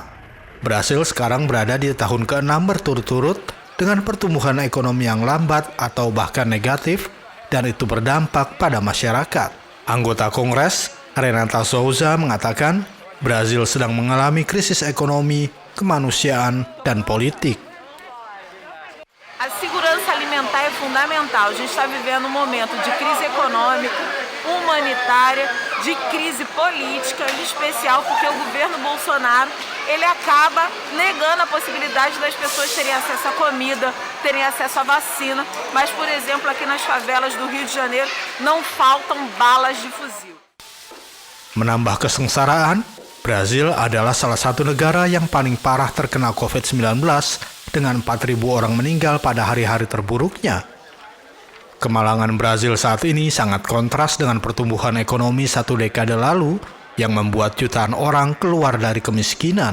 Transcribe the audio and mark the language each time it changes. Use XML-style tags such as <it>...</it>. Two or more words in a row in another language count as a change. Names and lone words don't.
<id>Brasil sekarang berada di tahun ke-6 berturut-turut dengan pertumbuhan ekonomi yang lambat atau bahkan negatif, dan itu berdampak pada masyarakat. Anggota Kongres, Renata Souza, mengatakan Brasil sedang mengalami krisis ekonomi, kemanusiaan, dan politik.</id> <pt>A segurança alimentar é fundamental. A gente está vivendo um momento de crise econômica, humanitária, de crise política, em especial porque o governo Bolsonaro ele acaba negando a possibilidade das pessoas terem acesso à comida, terem acesso à vacina. Mas, por exemplo, aqui nas favelas do Rio de Janeiro não faltam balas de fuzil.</pt> <id>Menambah kesengsaraan, Brasil adalah salah satu negara yang paling parah terkena COVID-19 dengan 4.000 orang meninggal pada hari-hari terburuknya. Kemalangan Brasil saat ini sangat kontras dengan pertumbuhan ekonomi 1 dekade lalu yang membuat jutaan orang keluar dari kemiskinan.</id>